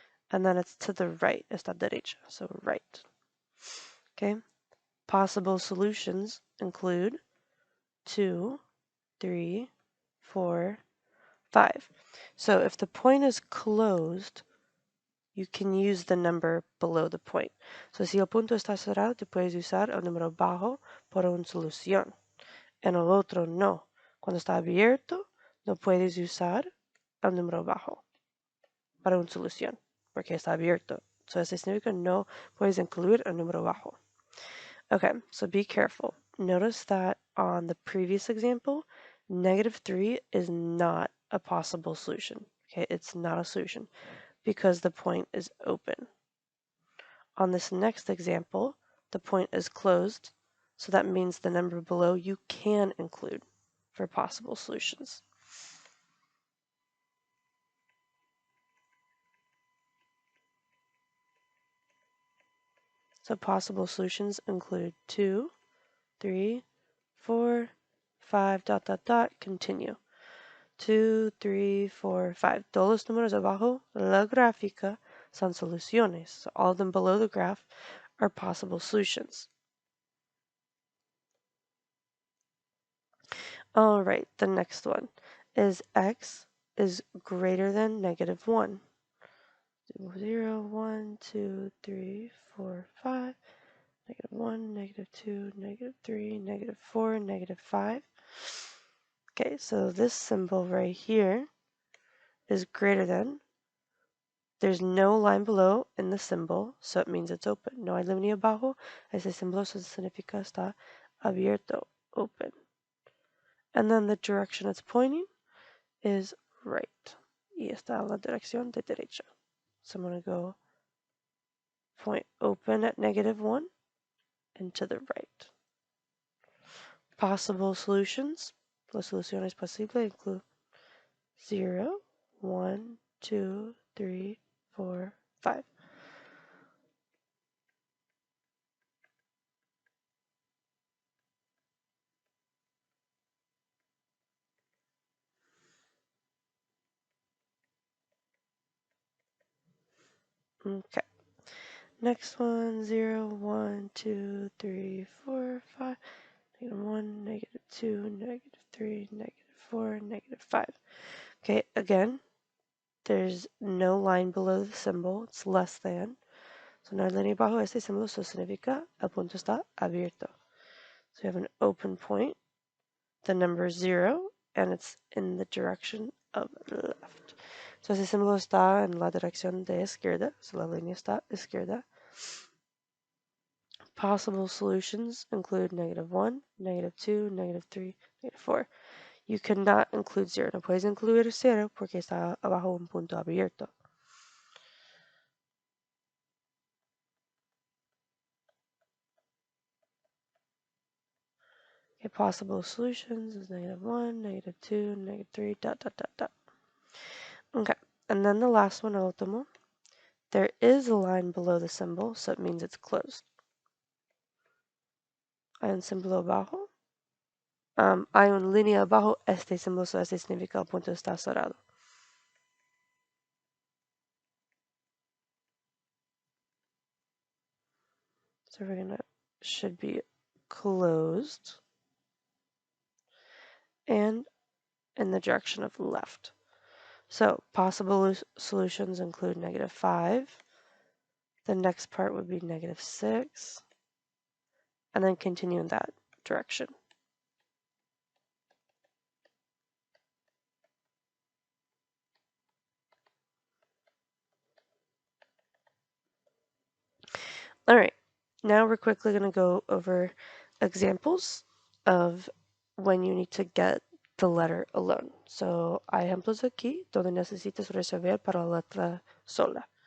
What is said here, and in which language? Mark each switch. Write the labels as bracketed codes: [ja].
[en] And then it's to the right, [es] está derecha, [en] so right. Okay. Possible solutions include 2, 3, 4, 5. So if the point is closed, you can use the number below the point. [es] So si el punto está cerrado, tú puedes usar el número bajo para una solución. En el otro no. Cuando está abierto, no puedes usar el número bajo para una solución, porque está abierto. So eso significa no puedes incluir el número bajo. [en] Okay, so be careful. Notice that on the previous example, -3 is not a possible solution. Okay, it's not a solution because the point is open. On this next example, the point is closed, so that means the number below you can include for possible solutions. So possible solutions include 2, 3, 4, 5, ... continue. 2, 3, 4, 5. [es] Todos los números abajo la gráfica son soluciones. [en] So all of them below the graph are possible solutions. All right, the next one is x is greater than -1. 0, 1, 2, 3, 4, 5, -1, -2, -3, -4, -5. Okay, so this symbol right here is greater than. There's no line below in the symbol, so it means it's open. [es] No hay línea abajo. Ese símbolo significa está abierto, open. [en] And then the direction it's pointing is right. [es] Y está en la dirección de derecha. [en] So I'm going to go point open at -1 and to the right. Possible solutions. [es] Las soluciones posibles [en] include 0, 1, 2, 3, 4, 5. Okay. Next one, 0, 1, 2, 3, 4, 5, -1, -2, -3, -4, -5. Okay, again, there's no line below the symbol, it's less than. [es] So no hay línea bajo este símbolo, eso significa el punto está abierto. [en] So you have an open point, the number 0, and it's in the direction of left. [es] So ese símbolo está en la dirección de izquierda, so la línea está izquierda. [en] Possible solutions include -1, -2, -3, -4. You cannot include 0. [es] No puedes incluir 0 porque está abajo un punto abierto. [en] Okay, possible solutions is -1, -2, -3, ... Okay, and then the last one, [es] el último. [en] There is a line below the symbol, so it means it's closed. [es] Hay un símbolo abajo. Hay una línea abajo este símbolo, so este significa el punto está cerrado. [en] So we're gonna, should be closed and in the direction of left. So possible solutions include -5. The next part would be -6. And then continue in that direction. All right, now we're quickly going to go over examples of when you need to get the letter alone. [es] So hay ejemplos aquí donde necesitas resolver para la letra sola.